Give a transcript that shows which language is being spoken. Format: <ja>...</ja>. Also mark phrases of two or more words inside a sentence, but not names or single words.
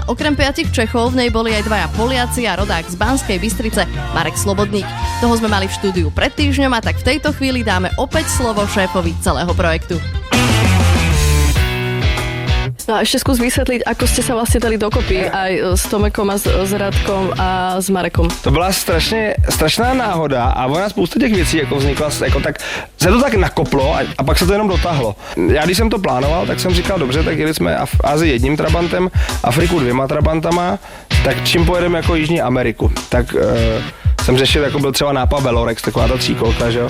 <sk>Okrem 5 Čechov v nej boli aj 2 Poliaci a rodák z Banskej Bystrice Marek Slobodník. Toho sme mali v štúdiu pred týždňom a tak v tejto chvíli dáme opäť slovo šéfovi celého projektu. No a ešte skús vysvetliť, ako ste sa vlastne dali dokopy aj s Tomekom a s Radkom a s Marekom.</sk> <cs>To byla strašná náhoda a ona spousta těch věcí jako vznikla, jako tak se to tak nakoplo a pak se to jenom dotáhlo. Já když jsem to plánoval, tak jsem říkal, dobře, tak jeli jsme Asii 1 Trabantem, Afriku 2 Trabantama, tak čím pojedeme jako Jižní Ameriku. Tak jsem řešil, jako byl třeba nápad Velorex, taková ta 3kolka, že jo.</cs>